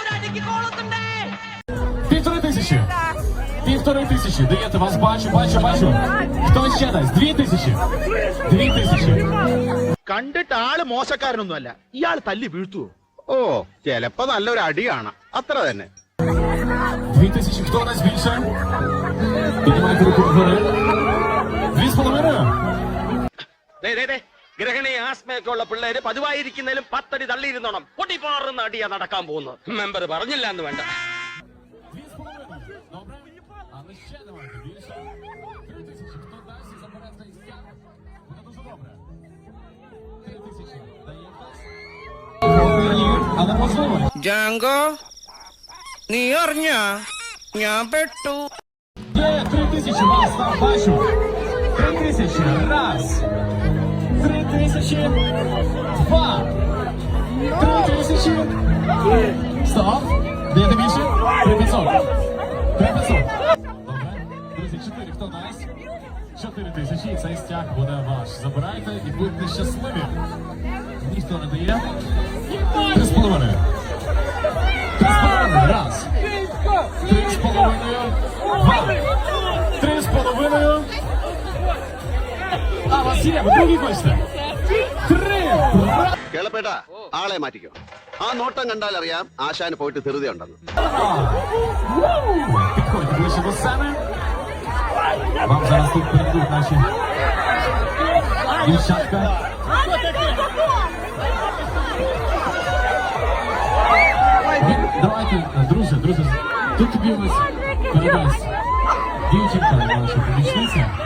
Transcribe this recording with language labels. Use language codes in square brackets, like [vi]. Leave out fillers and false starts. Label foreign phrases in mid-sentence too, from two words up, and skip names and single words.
[uk] 1500. 1500. Даєте, вас бачу. Хто ще дасть? 2000. 2000. [ml] കണ്ടിട്ട് ആള് മോശക്കാരനൊന്നുമല്ല. ഇയാൾ തല്ലി വീഴ്ത്തുവോ? ഓ, ചിലപ്പോ നല്ലൊരു അടിയാണ്. അത്ര തന്നെ. [uk] 2000. Хто дасть більше? Піднімайте руку вгору. 2,5. [ml] ഗ്രഹണി ആസ്മയൊക്കെ ഉള്ള പിള്ളേര് പതിവായിരിക്കുന്നതിലും 10 അടി തള്ളിയിരുന്നോണം. പൊട്ടിപ്പാറുന്ന അടിയാ നടക്കാൻ പോകുന്നത്. മെമ്പർ പറഞ്ഞില്ല എന്ന് വേണ്ട. [uk] 2,5. Добре? Але ще давайте більше. 3000. Хто дасть і забере цей стяг? Буде дуже добре. 3000. Даєте? Але можливо. [ml] Django, നീ അറിഞ്ഞ ഞാൻ പെട്ടു. [uk] Є, 3000. Вас там бачу. 3000. Раз. 3000. Два. 3000. Стоп. Даєте більше? 3500. 3500. Добре. Друзі, 4. Хто дасть? 4000. І цей стяг буде ваш. Забирайте і будьте щасливі. Ніхто не дає. 3,5. 3,5. Раз. 3,5. Два. 3,5. А, вас є, ви другий хочете? 3. [ml] കേളപ്പേട്ട, ആളെ മാറ്റിക്കോ. ആ നോട്ടം കണ്ടാൽ അറിയാം ആശാന് പോയിട്ട് ധൃതിയുണ്ടെന്ന്. [uk] Підходьте ближче до сцени. Вам зараз тут перейдуть наші дівчатка. Давайте, друзі, тут тобі ось передасть дівчинка, наша помічниця.